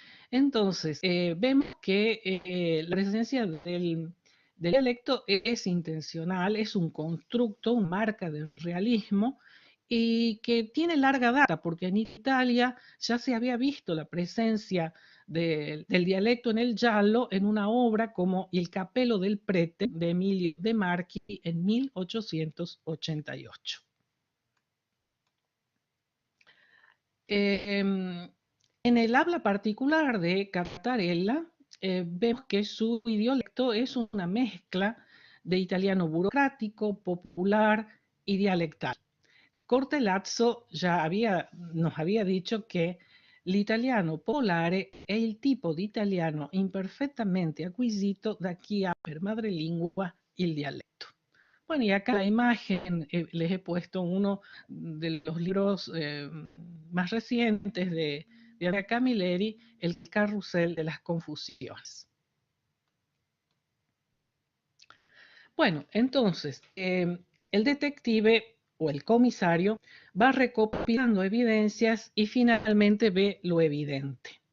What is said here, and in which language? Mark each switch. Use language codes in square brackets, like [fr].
[es] Entonces, vemos que la presencia del dialecto es intencional, es un constructo, una marca de realismo, y que tiene larga data, porque en Italia ya se había visto la presencia del dialecto en el giallo en una obra como Il Cappello del Prete de Emilio De Marchi en 1888. En el habla particular de Catarella, vemos que su dialecto es una mezcla de italiano burocrático, popular y dialectal. [it] Cortellazzo [es] ya nos había dicho [it] che l'italiano polare è il tipo di italiano imperfettamente acquisito da chi ha per madrelingua il dialetto. [es] Bueno, y acá la imagen les he puesto uno de los libros más recientes de Andrea Camilleri, El carrusel de las confusiones. Bueno, entonces, el detective o el comisario va recopilando evidencias y finalmente ve lo evidente.